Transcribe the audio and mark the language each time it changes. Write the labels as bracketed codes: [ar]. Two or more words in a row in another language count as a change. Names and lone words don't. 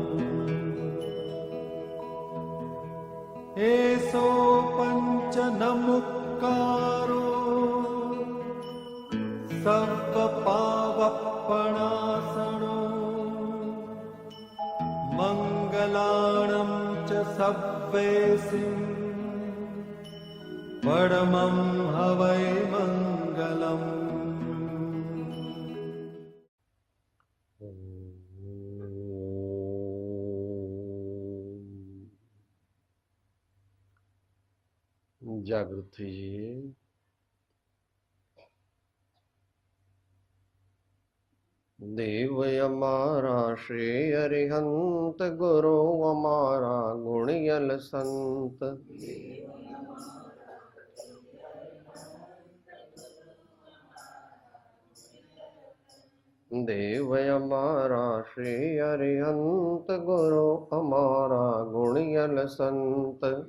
[pra] एसो पंच नमुक्कारो सर्वपावपणासनो मंगलाणं च सव्वेसिं परमं हवै मंगलम्। [gu] જાગૃત થઈ જઈએ. દેવ અમારા શ્રી અરિહંત ગુરુ અમારા ગુણિયલ સંત દેવ અમારા શ્રી અરિહંત ગુરુ અમારા ગુણિયલ સંત